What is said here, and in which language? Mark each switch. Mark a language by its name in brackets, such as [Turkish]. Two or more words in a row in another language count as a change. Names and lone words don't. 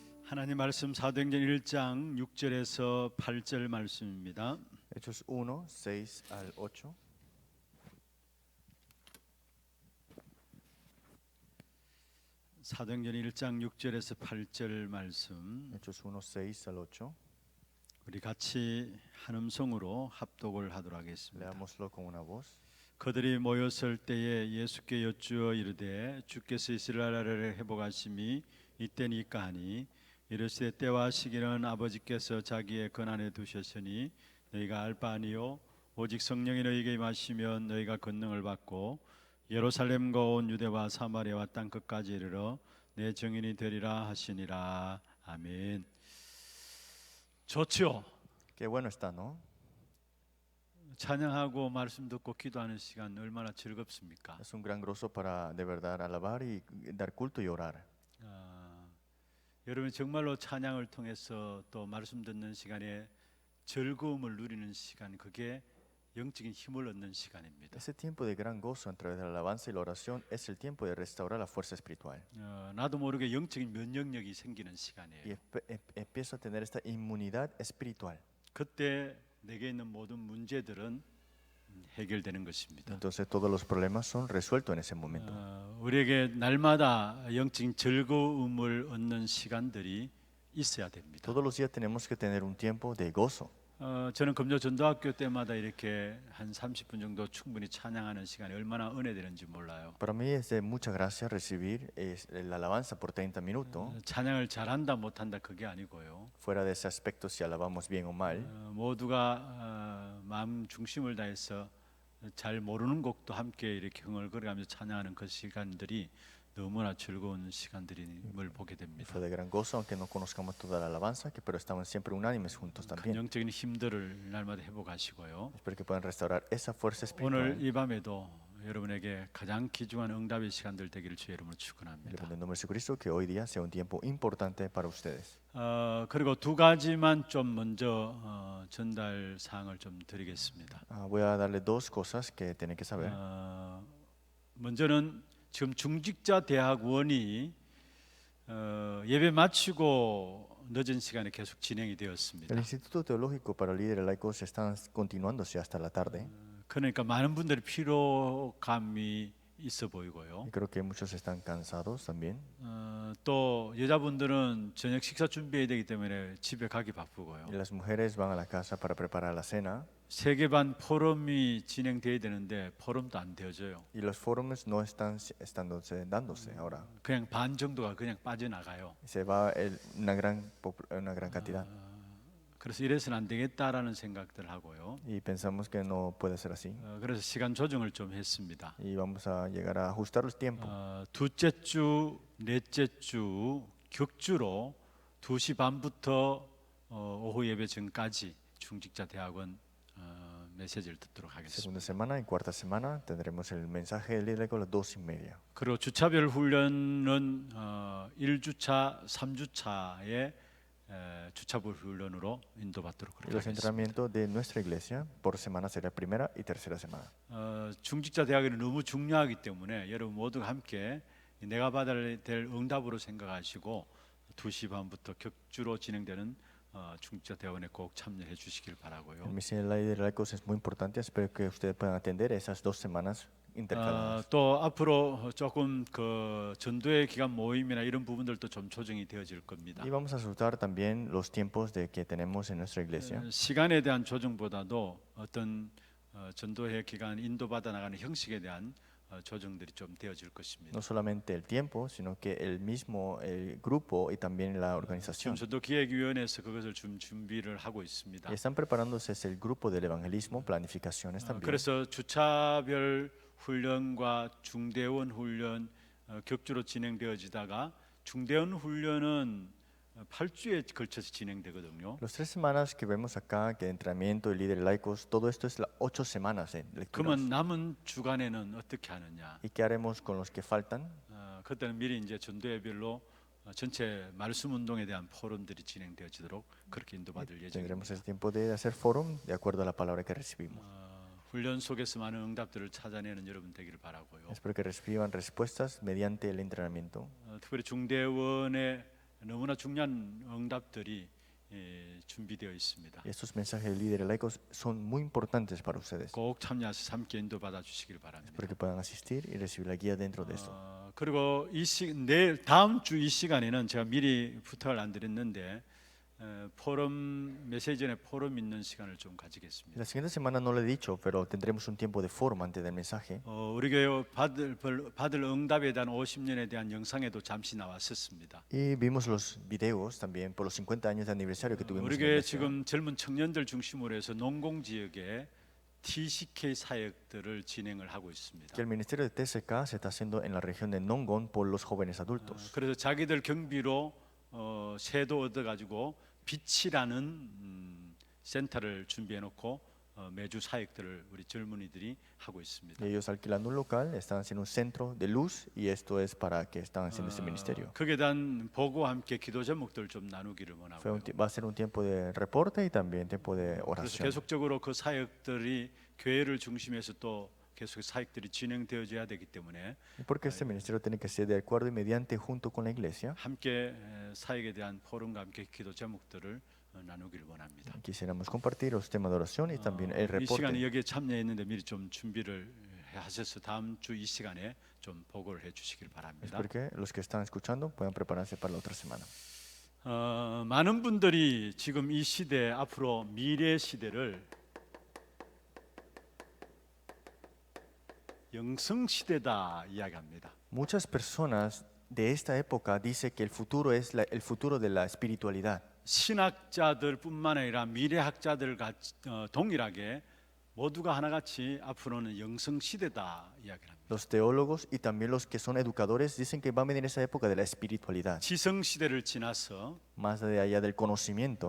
[Korean] 하나님 말씀 사도행전 1장 6절에서 8절 말씀입니다. [Spanish] Hechos 1, 6 al 8. [Korean] 사도행전 1장 6절에서 8절 말씀 [Spanish] Hechos 1, 6 al 8. [Korean] 우리 같이 한 음성으로 합독을 하도록 하겠습니다. [Spanish] Leámoslo con una voz. [Korean] 그들이 모였을 때에 예수께 여쭈어 이르되 주께서 이스라엘을 회복하심이 이때니까 하니 이르시되 때와 시기는 아버지께서 자기의 권한에 두셨으니 너희가 알 바 아니요 오직 성령이 너희에게 임하시면 너희가 권능을 받고 예루살렘과 온 유대와 사마리아와 땅 끝까지 이르러 내 증인이 되리라 하시니라. 아멘. 좋지요. [Spanish] Qué bueno está, ¿no? [Korean] 찬양하고 말씀 듣고 기도하는 시간 얼마나 즐겁습니까? [Spanish] Es un gran gozo para de verdad alabar y dar culto y orar. [Korean] 여러분 정말로 찬양을 통해서 또 말씀 듣는 시간에 즐거움을 누리는 시간, 그게 영적인 힘을 얻는 시간입니다. [Spanish] Ese tiempo de gran gozo a través de la alabanza y la oración es el tiempo de restaurar la fuerza espiritual. [Korean] 나도 모르게 영적인 면역력이 생기는 [Spanish] Y [Korean] 시간이에요. [Spanish] empiezo a tener esta inmunidad espiritual. [Korean] 그때 내게 있는 모든 문제들은 해결되는 것입니다. [Spanish] Entonces todos los problemas son resueltos en ese momento. [Korean] 우리에게 날마다 영적인 즐거움을 얻는 시간들이 있어야 됩니다. [Spanish] Todos los días tenemos que tener un tiempo de gozo. [Korean] 저는 금요 전도학교 때마다 이렇게 한 30분 정도 충분히 찬양하는 시간이 얼마나 은혜되는지 몰라요. [Spanish] Para mí es de mucha gracia recibir la alabanza por 30 minutos. [Korean] 찬양을 잘한다 못한다 그게 아니고요. [Spanish] Fuera de ese aspecto, si alabamos bien o mal, [Korean] 모두가 마음 중심을 다해서 잘 모르는 곡도 함께 이렇게 흥얼거리면서 찬양하는 그 시간들이 너무나 즐거운 시간들임을 보게 됩니다. [Spanish] fue de gran gozo, aunque no conozcamos toda la alabanza, pero estaban siempre unánimes juntos [Korean] 큰 [Spanish] también. [Korean] 영적인 힘들을 날마다 회복하시고요. [Spanish] Espero que puedan restaurar esa fuerza [Korean] 오늘 [Spanish] espiritual. [Korean] 이 밤에도 여러분에게 가장 귀중한 응답의 시간들 되기를 주의 이름으로 [Spanish] En [Korean] 축원합니다. [Spanish] el nombre de Jesucristo, que hoy día sea un tiempo importante para ustedes. [Korean] 그리고 두 가지만 좀 먼저 전달 사항을 좀 드리겠습니다. [Spanish] Voy a darle dos cosas que tienen que saber. [Korean] 먼저는 지금 중직자 대학원이 예배 마치고 늦은 시간에 계속 진행이 되었습니다. [Spanish] El Instituto Teológico para Líderes Laicos está continuándose hasta la tarde. [Korean] 그러니까 많은 분들이 피로감이 있어 보이고요. [Spanish] Y creo que muchos están cansados también. [Korean] 또 여자분들은 저녁 식사 준비해야 되기 때문에 집에 가기 바쁘고요. [Spanish] Y las mujeres van a la casa para preparar la cena. [Korean] 세계반 포럼이 진행돼야 되는데 포럼도 안 되어져요. [Spanish] Y los foros no están dándose ahora. [Korean] 그냥 반 정도가 그냥 빠져나가요. [Spanish] Se va una gran cantidad. [Korean] 그래서 이래서는 안 되겠다라는 생각들 하고요. [Spanish] Y pensamos que no puede ser así. [Korean] 그래서 시간 조정을 좀 했습니다. [Spanish] Y vamos a llegar a ajustar el tiempo. [Korean] 둘째 주, 넷째 주 격주로 2시 반부터 오후 예배 전까지 중직자 대학원 메시지를 듣도록 하겠습니다. [Spanish] Segunda semana y cuarta semana tendremos el mensaje del líder a las 2:30. [Korean] 그리고 주차별 훈련은 1주차, 3주차에 주차별 훈련으로 인도받도록 [Spanish] Y los [Korean] 그렇게 하겠습니다. [Spanish] entrenamientos de nuestra iglesia por semana será primera y tercera semana. [Korean] 중직자 대학원이 너무 중요하기 때문에 여러분 모두가 함께 내가 받아야 될 응답으로 생각하시고 2시 반부터 격주로 진행되는 중직자 대학원에 꼭 참여해 주시길 바라고요. [Spanish] El misión de líderes laicos es muy importante. Espero que ustedes puedan atender esas 2 semanas intercaladas. [Korean] 또 앞으로 조금 그 전도의 기간 모임이나 이런 부분들도 좀 조정이 되어질 겁니다. [Spanish] Y vamos a ajustar también los tiempos de que tenemos en nuestra iglesia. [Korean] 시간에 대한 조정보다도 어떤 전도의 기간 인도받아 나가는 형식에 대한 조정들이 좀 되어질 것입니다. [Spanish] No solamente el tiempo, sino que el grupo y también la [Korean] 지금 [Spanish] organización. [Korean] 전도기획위원회에서 그것을 좀 준비를 하고 있습니다. [Spanish] Y están preparándose el grupo del evangelismo, planificaciones también. [Korean] 그래서 주차별 훈련과 중대원 훈련 격주로 진행되어지다가 중대원 훈련은 8주에 걸쳐서 진행되거든요. [Spanish] Los 3 semanas que vemos acá, que entrenamiento de líderes laicos, todo esto es las 8 semanas de lecturas. [Korean] 그러면 남은 주간에는 어떻게 하느냐? [Spanish] ¿Y qué haremos con los que faltan? [Korean] 그때는 미리 이제 전도회별로 전체 말씀 운동에 대한 포럼들이 진행되어지도록 그렇게 인도받을 [Spanish] Tendremos [Korean] 예정입니다. [Spanish] el tiempo de hacer forum de acuerdo a la palabra que recibimos. [Korean] 훈련 속에서 많은 응답들을 찾아내는 여러분 되기를 바라고요. [Spanish] Espero que reciban respuestas mediante el entrenamiento. [Korean] 특별히 중대원의 너무나 중요한 응답들이 준비되어 있습니다. [Spanish] Y estos mensajes de líderes laicos son muy importantes para ustedes. [Korean] 꼭 참여하셔서 함께 인도받아 주시길 바랍니다. [Spanish] Espero que puedan asistir y recibir la guía dentro de esto. [Korean] 그리고 내일 다음 주 이 시간에는 제가 미리 부탁을 안 드렸는데 포럼 메시지 전에 포럼 있는 시간을 좀 가지겠습니다. [Spanish] La siguiente semana no lo he dicho, pero tendremos un tiempo de forma antes del mensaje. [Korean] 우리 교회 받을 응답에 대한 50년에 대한 영상에도 잠시 나왔었습니다. [Spanish] Y vimos los videos también por los 50 años de aniversario que tuvimos [Korean] 우리 [Spanish] en la [Korean] 교회 [Spanish] iglesia. [Korean] 지금 젊은 청년들 중심으로 해서 농공 지역에 TCK 사역들을 진행을 하고 있습니다. [Spanish] Que el ministerio de TCK se está haciendo en la región de Nongon por los jóvenes adultos. [Korean] 그래서 자기들 경비로 세도 얻어 가지고 빛이라는 센터를 준비해 놓고 매주 사역들을 우리 젊은이들이 하고 있습니다. [Spanish] Y ellos alquilando un local, están haciendo un centro de luz y esto es para que están haciendo este ministerio. [Korean] 거기에 대한 보고와 함께 기도 제목들 좀 나누기를 원하고요. [Spanish] Va a ser un tiempo de reporte y también tiempo de [Korean] 그래서 [Spanish] oración. [Korean] 계속적으로 그 사역들이 교회를 중심해서 또 계속 사역들이 진행되어져야 되기 때문에 [Spanish] Y porque este ministerio tiene que ser de acuerdo y mediante junto con la iglesia, [Korean] 함께 사역에 대한 포럼과 함께 기도 제목들을 나누기를 원합니다. [Spanish] quisiéramos compartir los temas de oración y también el [Korean] 이 시간에 [Spanish] reporte. [Korean] 여기에 참여했는데 미리 좀 준비를 하셔서 다음 주 이 시간에 좀 보고를 해주시길 바랍니다. [Spanish] Espero que los que están escuchando puedan prepararse para la otra semana. [Korean] 많은 분들이 지금 이 시대 앞으로 미래 시대를 영성 시대다 이야기합니다. [Spanish] Muchas personas de esta época dicen que el futuro es el futuro de la espiritualidad. [Korean] 신학자들뿐만 아니라 미래학자들 동일하게 모두가 하나같이 앞으로는 영성 시대다 이야기합니다. [Spanish] Los teólogos y también los que son educadores dicen que va a venir esa época de la espiritualidad. [Korean] 지성 시대를 지나서 [Spanish] Más allá del conocimiento,